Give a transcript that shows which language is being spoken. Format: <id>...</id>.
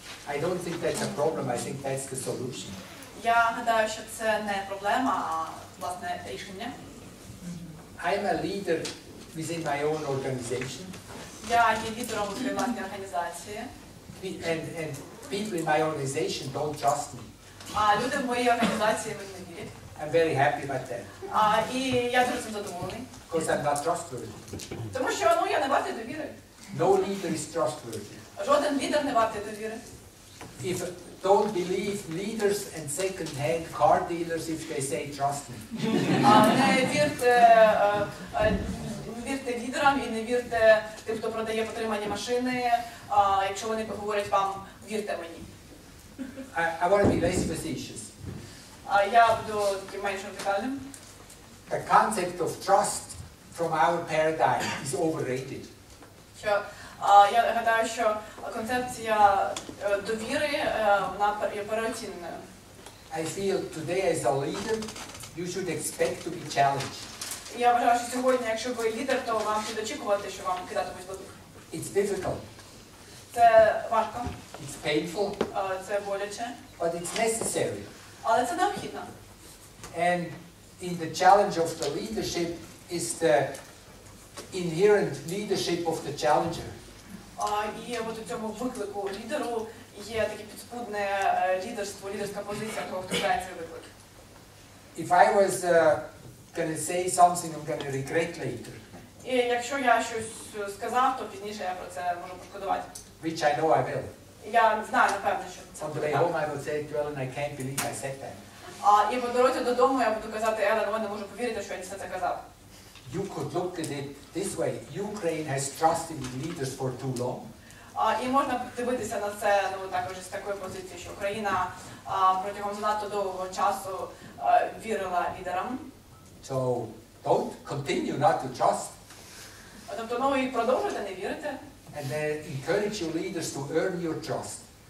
<en>I don't think that's a problem. I think that's the solution.</en> <uk>Я гадаю, що це не проблема, а власне рішення.</uk> <en>I'm a leader within my own organization.</en> <uk>Я є лідером у своїй власній організації.</uk> <en>And people in my organization don't trust me.</en> <uk>А люди в моїй організації мені не вірять.</uk> <en>I'm very happy about that.</en> <uk>І я дуже цим задоволений.</uk> <en>Because I'm not trustworthy.</en> <uk>Тому що я не вартий довіри.</uk> <en>No leader is trustworthy.</en> <uk>Жоден лідер не вартий довіри.</uk> <en>Don't believe leaders and second-hand car dealers if they say trust me.</en> <uk>Не вірте лідерам і не вірте тим, хто продає потримані машини, якщо вони говорять вам, вірте мені.</uk> <en>I want to be less facetious.</en> <uk>Я буду таким менш радикальним.</uk> <en>The concept of trust from our paradigm is overrated.</en> <uk>Що я гадаю, що концепція довіри вона є переоціненою.</uk> <en>I feel today as a leader, you should expect to be challenged.</en> <uk>Я вважаю, що сьогодні, якщо ви лідер, то вам слід очікувати, що вам кидатимуть виклик.</uk> <en>It's difficult.</en> <uk>Це важко.</uk> <en>It's painful.</en> <uk>Це боляче.</uk> <en>But it's necessary.</en> <uk>Але це необхідно.</uk> <en>And in the challenge of the leadership is the inherent leadership of the challenger.</en> <uk>І от у цьому виклику лідеру є таке підспудне лідерство, лідерська позиція того, хто грає цей виклик.</uk> <en>If I was going to say something I'm going to regret later.</en> <uk>І якщо я щось сказав, то пізніше я про це можу пошкодувати.</uk> <en>Which I know I will.</en> <uk>Я знаю, напевно, що це</uk> <en>On the</en> <uk>буде</uk> <en>way</en> <uk>так.</uk> <en>home I will say to Ellen, I can't believe I said that.</en> <uk>І по дорозі додому я буду казати, Елен, я не можу повірити, що я все це казав.</uk> <en>You could look at it this way. Ukraine has trusted in leaders for too long.</en> <uk>І можна дивитися на це також з такої позиції, що Україна протягом занадто довгого часу вірила лідерам.</uk> <en>So don't continue not to trust.</en> <uk>Тобто, і продовжуйте не вірити.</uk> <en>And then encourage your leaders to earn your trust.</en>